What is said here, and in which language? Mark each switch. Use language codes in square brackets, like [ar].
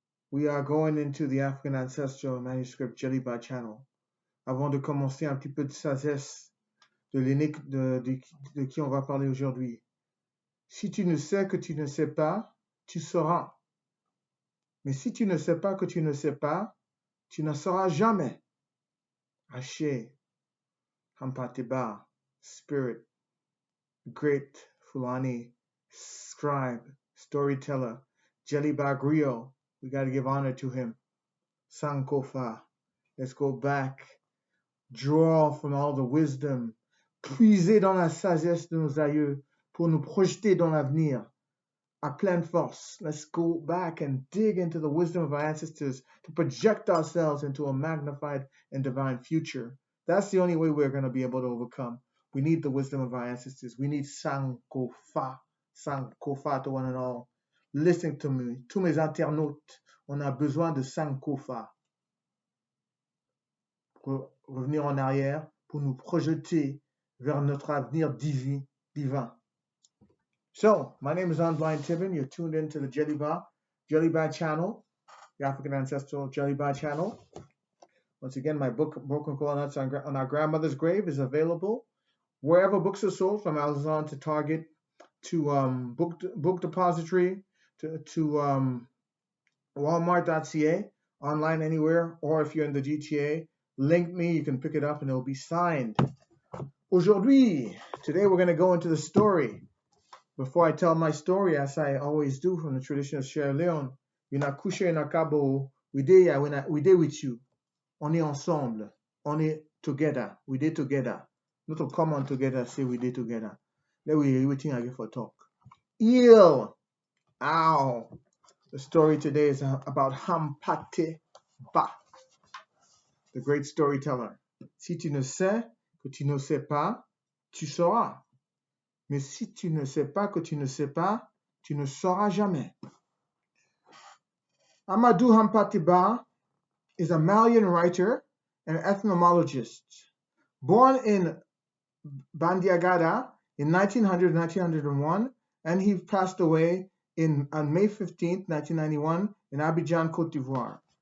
[en] We are going into the African Ancestral Manuscript Djeliba channel. [fr] Avant de commencer, un petit peu de sagesse de l'aîné de qui on va parler aujourd'hui. Si tu ne sais que tu ne sais pas, tu sauras. Mais si tu ne sais pas que tu ne sais pas, tu ne sauras jamais. [en] Haché, Hampateba, Spirit, Great Fulani, Scribe, Storyteller, Djeliba GRIOT. We got to give honor to him. Sankofa. Let's go back. Draw from all the wisdom. [fr] Puiser dans la sagesse de nos aïeux pour nous projeter dans l'avenir à pleine force. [en] Let's go back and dig into the wisdom of our ancestors to project ourselves into a magnified and divine future. That's the only way we're going to be able to overcome. We need the wisdom of our ancestors. We need Sankofa. Sankofa to one and all. Listen to me. [fr] Tous mes internautes, on a besoin de Sankofa pour revenir en arrière, pour nous projeter vers notre avenir divin. [en] So, my name is Blind Tibin. You're tuned into the Djeliba channel, the African Ancestral Djeliba channel. Once again, my book, Broken Coconuts on Our Grandmother's Grave, is available wherever books are sold, from Amazon to Target to Book Depository to Walmart.ca, online anywhere, or if you're in the GTA, link me, you can pick it up and it'll be signed. Today we're going to go into the story. Before I tell my story, as I always do from the tradition of Sierra Leone, Yunakusha Yunakabo, we day with you. [fr] On est ensemble. On est [en] together. We day together. Not to come on together, say we day together. Then we waiting again for talk. Ow. The story today is about Hampateba, the great storyteller. [fr] Si tu ne sais que tu ne sais pas, tu sauras. Mais si tu ne sais pas que tu ne sais pas, tu ne sauras jamais. [en] Amadou Hampateba is a Malian writer and ethnologist. Born in Bandiagada in 1900-1901, and he passed away on May 15, 1991, in Abidjan, Côte d'Ivoire.